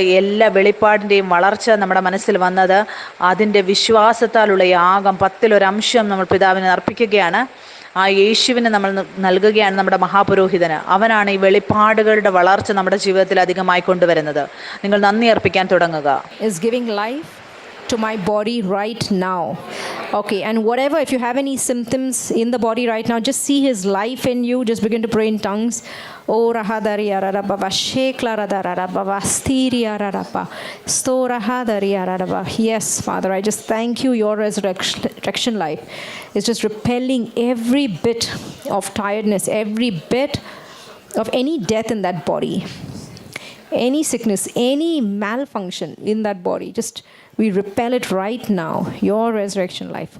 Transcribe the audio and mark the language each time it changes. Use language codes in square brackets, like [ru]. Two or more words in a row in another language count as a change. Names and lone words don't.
[ml] എല്ലാ വെളിപ്പാടിൻ്റെയും വളർച്ച നമ്മുടെ മനസ്സിൽ വന്നത് അതിൻ്റെ വിശ്വാസത്താലുള്ള യാഗം 10% നമ്മൾ പിതാവിനെ അർപ്പിക്കുകയാണ്. ആ യേശുവിനെ നമ്മൾ നൽകുകയാണ് നമ്മുടെ മഹാപുരോഹിതന്. അവനാണ് ഈ വെളിപ്പാടുകളുടെ വളർച്ച നമ്മുടെ ജീവിതത്തിൽ അധികമായി കൊണ്ടുവരുന്നത്. നിങ്ങൾ നന്ദി അർപ്പിക്കാൻ തുടങ്ങുക. [en] Is giving life to my body right now. Okay, and whatever, if you have any symptoms in the body right now, just see his life in you. Just begin to pray in tongues. Oh, rahadari ararababa, shekla radarababa, stiri araraba, stora hadari araraba. Yes, Father, I just thank you. Your resurrection life is just repelling every bit of tiredness, every bit of any death in that body, any sickness, any malfunction in that body. Just we repel it right now. Your resurrection life.